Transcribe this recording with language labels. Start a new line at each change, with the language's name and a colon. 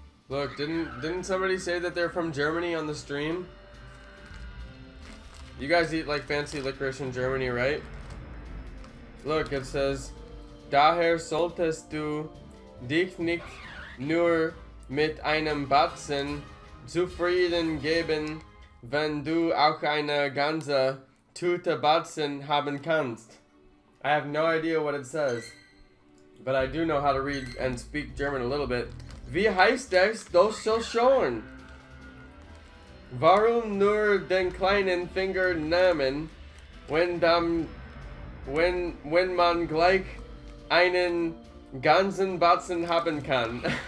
English: Look, didn't somebody say that they're from Germany on the stream? You guys eat like fancy licorice in Germany, right? Look, it says,
German: daher solltest du dich nicht nur mit einem Batzen zufrieden geben, wenn du auch eine ganze Tüte Batzen haben kannst.
English: I have no idea what it says, but I do know how to read and speak German a little bit.
German: Wie heißt es das so schon? Warum nur den kleinen Finger nehmen, wenn man gleich einen ganzen Batzen haben kann?